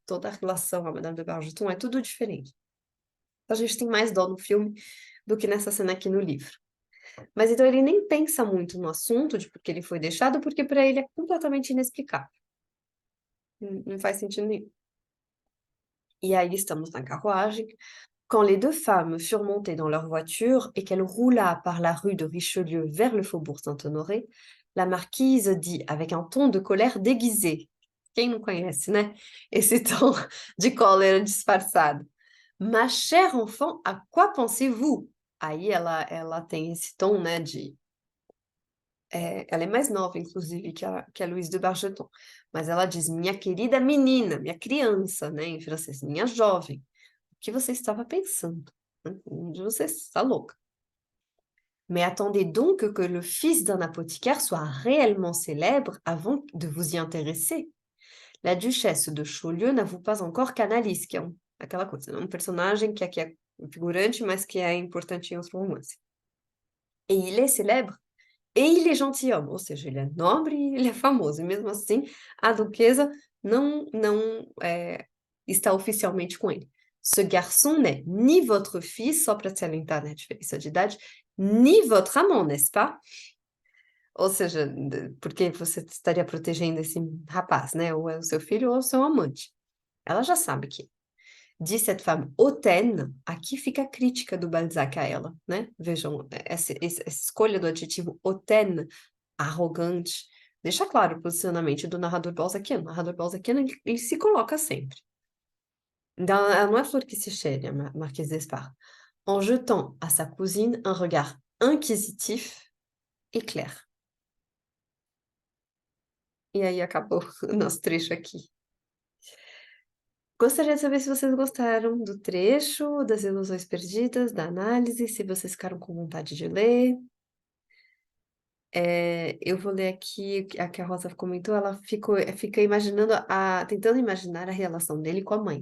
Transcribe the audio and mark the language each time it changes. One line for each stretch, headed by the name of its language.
Portuguese: Toda a relação a Madame de Bargeton é tudo diferente. A gente tem mais dó no filme do que nessa cena aqui no livro. Mas então ele nem pensa muito no assunto de por que ele foi deixado, porque para ele é completamente inexplicável. Não faz sentido nenhum. E aí estamos na carruagem.
French: Quand les deux femmes furent montées dans leur voiture et qu'elle roula par la rue de Richelieu vers le faubourg Saint-Honoré, la marquise dit avec un ton de colère déguisé.
Portuguese: Quem não conhece, né? Esse tom de cólera disfarçado.
French: Ma chère enfant, à quoi pensez-vous?
Portuguese: Aí ela tem esse tom, né, ela é mais nova, inclusive, que a Louise de Bargeton. Mas ela diz, minha querida menina, minha criança, né, em francês, minha jovem. O que você estava pensando? Você está louca.
French: Mais attendez donc que le fils d'un apothicaire soit réellement célèbre avant de vous y intéresser. La duchesse de Chaulieu n'avoue pas encore qu'Annalise,
Portuguese: que é aquela coisa, um personagem que aqui é figurante, mas que é importante em outro romance.
French: Et il est célèbre, et il est gentilhomme,
Portuguese: ou seja, ele é nobre e ele é famoso, e mesmo assim a duquesa não está oficialmente com ele.
French: Ce garçon n'est ni votre fils,
Portuguese: só para salientar, né, a diferença de idade,
French: ni votre amant, n'est-ce pas?
Portuguese: Ou seja, porque você estaria protegendo esse rapaz, né? Ou é o seu filho ou é o seu amante. Ela já sabe que.
French: Dit cette femme hautaine,
Portuguese: aqui fica a crítica do Balzac a ela, né? Vejam, essa escolha do adjetivo hautaine, arrogante, deixa claro o posicionamento do narrador balzaquiano. O narrador balzaquiano, ele se coloca sempre. Então, ela não é flor que se cheire, a Marquise d'Espard.
French: En jetant à sa cousine un regard inquisitif et clair.
Portuguese: E aí acabou o nosso trecho aqui. Gostaria de saber se vocês gostaram do trecho, das ilusões perdidas, da análise, se vocês ficaram com vontade de ler. Eu vou ler aqui a que a Rosa comentou, ela fica imaginando, tentando imaginar a relação dele com a mãe.